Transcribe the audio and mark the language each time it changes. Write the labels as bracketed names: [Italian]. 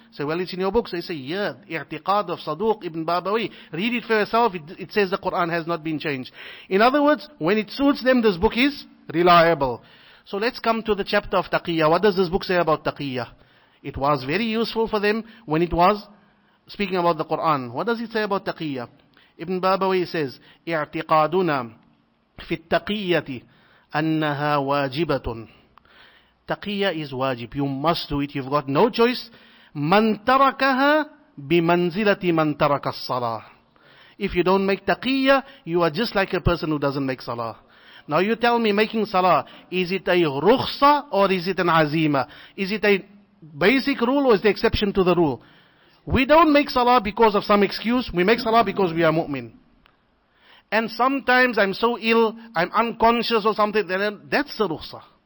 [English] Say, well, it's in your books. They say, yeah, I'tiqad of Saduq ibn Babawayh. Read it for yourself. It says the Quran has not been changed. In other words, when it suits them, this book is reliable. So let's come to the chapter of Taqiyya. What does this book say about Taqiyya? It was very useful for them when it was speaking about the Quran. What does it say about Taqiyya? Ibn Babawayh says, [Arabic] اعتقادنا في التقية أنها واجبة. [English] Taqiyya is wajib. You must do it. You've got no choice. [Arabic] من تركها بمنزلة من ترك الصلاة. [English] If you don't make taqiyya, you are just like a person who doesn't make salah. Now you tell me, making salah, is it a rukhsa or is it an azima? Is it a basic rule or is the exception to the rule? We don't make salah because of some excuse. We make salah because we are mu'min. And sometimes I'm so ill, I'm unconscious or something, then that's the rukhsa.